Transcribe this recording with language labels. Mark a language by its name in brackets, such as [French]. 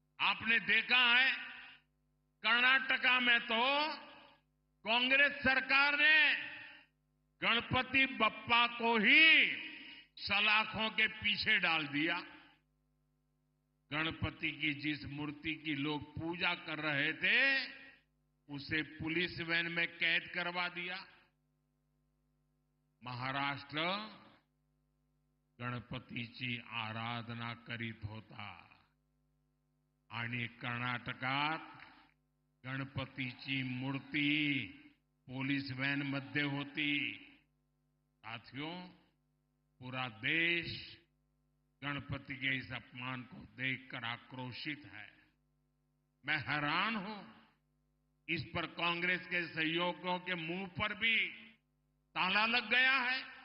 [Hindi] आपने देखा है, कर्नाटका में तो कांग्रेस सरकार ने गणपति बप्पा को ही सलाखों के पीछे डाल दिया। गणपति की जिस मूर्ति की लोग पूजा कर रहे थे, उसे पुलिस वैन में कैद करवा दिया। [Marathi] महाराष्ट्र गणपतीची आराधना करीत होता आणि कर्नाटकात गणपतीची मूर्ती पुलिस वैन मध्ये होती। [Hindi] साथियों, पूरा देश गणपति के इस अपमान को देखकर आक्रोशित है। मैं हैरान हूं, इस पर कांग्रेस के सहयोगियों के मुंह पर भी ताला लग गया है।